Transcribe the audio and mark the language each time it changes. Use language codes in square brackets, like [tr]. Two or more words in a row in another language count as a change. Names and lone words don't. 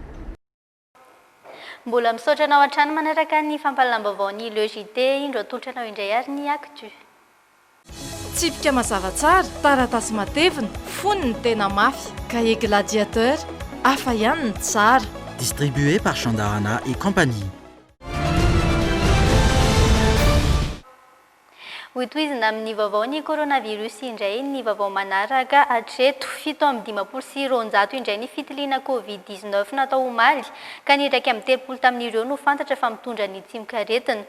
[mg] Mbola misaotra anao an-trano manaraka ny fampalalam-baovaon'ny [fr] Le JT [mg] indro atolotra anao indray ary ny actu. Tsipika mazava tsara, taratasy matevina, foniny tena mafy, [fr] cahier gladiateur, [mg] hafa ihany ny tsara. [fr] Distribué par Chandarana et compagnie. [mg] Hoitoizina amin'ny vaovaon'ny coronavirus indray ny vaovao manaraka hatreto 7.26 indray ny fitiliana Covid-19 natao omaly ka ny iraika amin'ny 30 tamin'ireo no fantatra fa mitondra ny tsimikaretina.